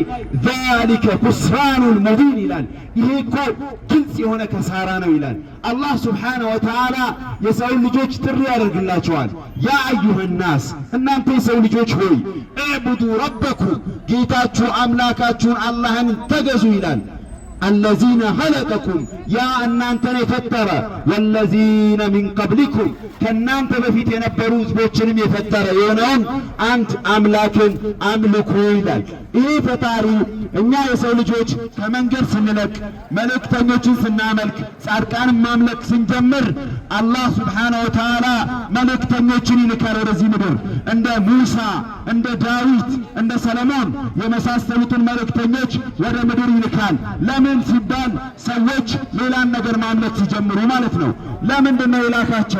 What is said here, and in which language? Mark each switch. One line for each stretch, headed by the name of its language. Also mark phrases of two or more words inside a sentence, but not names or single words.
Arabic: ذلك الخسران المبين
Amharic: ይላል። ይሄ እኮ ግልጽ የሆነ ከሳራ ነው ይላል። አላህ
Arabic: سبحانه وتعالى
Amharic: የሰው ልጆች ጥሪ ያደርግላቸዋል።
Arabic: يا أيها الناس
Amharic: እናንተ የሰው ልጆች ሆይ
Arabic: اعبدوا ربكم
Amharic: ጌታችሁ አምላካችሁን አላህን ተገዙ ይላል።
Arabic: الذين خلقكم يا
Amharic: እናንተን የፈጠረ
Arabic: والذين من قبلكم
Amharic: ከናንተ በፊት የነበሩ ህዝቦችንም የፈጠረ የሆነውን አንድ አምላክን አምልኩ ይላል። ይህ ፈጣሪ እኛ የሰው ልጆች ከመንገድ ስንለቅ፣ መልእክተኞችን ስናመልክ፣ ጻድቃንን ማምለክ ስንጀምር አላህ
Arabic: سبحانه وتعالى
Amharic: መልእክተኞችን ይልካል ወደዚህ ምድር። እንደ ሙሳ፣ እንደ ዳዊት፣ እንደ ሰለሞን የመሳሰሉትን መልእክተኞች ወደ ምድር ይልካል። ለምን ሲባል ሰዎች ሌላን ነገር ማምለክ ሲጀምሩ ማለት ነው። ለምንድን ነው የላካቸው?